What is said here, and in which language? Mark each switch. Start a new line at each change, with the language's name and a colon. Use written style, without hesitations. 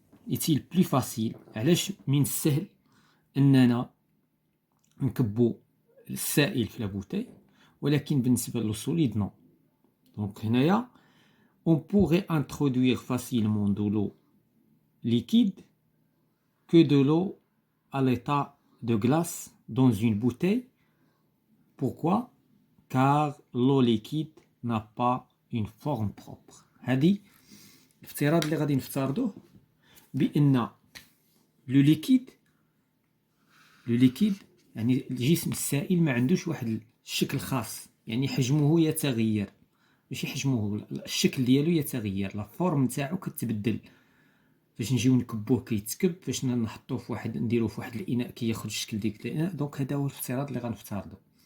French: est-il plus facile
Arabic: علاش من السهل اننا نكبو السائل في لا بوتاي ولكن بالنسبه لو سوليد نو دونك هنايا
French: on pourrait introduire facilement de l'eau liquide que de l'eau à l'état de glace dans une bouteille. Pourquoi? Car l'eau liquide n'a pas une forme propre.
Arabic: هذه الافتراض اللي غادي نفترضوه بان لو ليكيد يعني الجسم السائل ما عندوش واحد الشكل خاص يعني حجمه يتغير ماشي حجمه الشكل ديالو يتغير لا فورم نتاعو كتبدل فاش نجيو نكبوه كيتكب فاش نحطوه في واحد نديروه في واحد الاناء كياخذ الشكل ديك الاناء دونك هذا هو الافتراض اللي غنفترضو